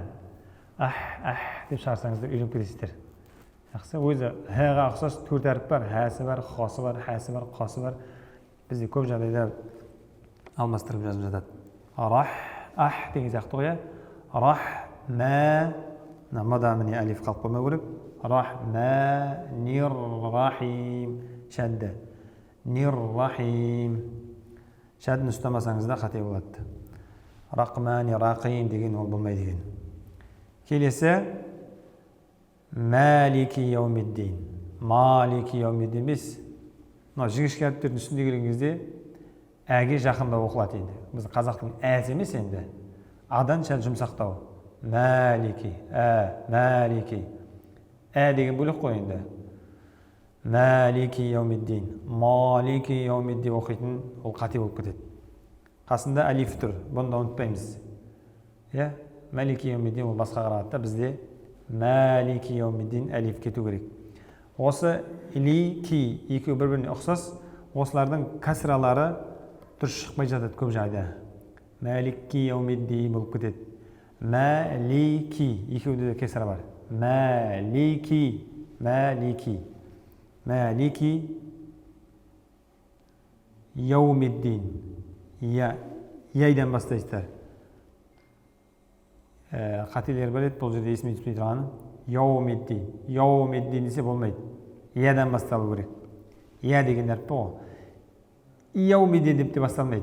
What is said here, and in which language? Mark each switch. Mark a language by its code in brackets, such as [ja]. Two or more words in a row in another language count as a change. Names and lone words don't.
[kk] Деп шығарсаңыздар үйреніп кетесіздер. Жақсы, өзі һәға ұқсас 4 әріп бар. Хәсі бар, хосы бар, хәсі бар, қосы бар. Бізде көп жағдайда алмастырып жазып жатады. Деген сияқты ғой. Рахма. Мада міне алиф қалып қоймау керек. [ar] رحمن الرحيم. Шәдді. [kk] Нир-рахим. Шәддіні ұстамасаңыз да қате болады. [ar] رحمن الرحيم [kk] деген ол болмайды деген. Келесі [ar] مالك يوم الدين. مالك يوم الدين [kk] емес. Мына жіңішке әріптердің үстінде келген кезде әге жақындау оқылады енді. Біз қазақтың әсі емес енді. Адан сәл жұмсақтау. Малики, малики. Деген бөлек қой енді. [ar] مالك يوم الدين. مالك يوم الدين [kk] оқитын ол қате болып кетеді. Қасында алиф тұр. Бұны да ұмытпаймыз. [ar] مالك يوم الدين [kk] ол басқа қарағанда да бізде [ar] مالك يوم الدين [kk] алиф кету керек. Осы ли-ки екеуі бір-біріне ұқсас, осылардың кәсіралары дұрыс шықпай жатады көп жағдайда. [ar] مالك يوم الدين [kk] болып кетеді. Малики екеуінде де кесіра бар. [ar] مالك، مالك، مالك يوم الدين. [kk] Яйдан бастайсыздар. Қателер бар еді, бұл жерде есіме түспей тұрғаны. [ar] يوم الدين. [kk] Яумиддин десе болмайды. Ядан басталу керек. Я деген әріп ғой. Яумиддин деп те басталмайды.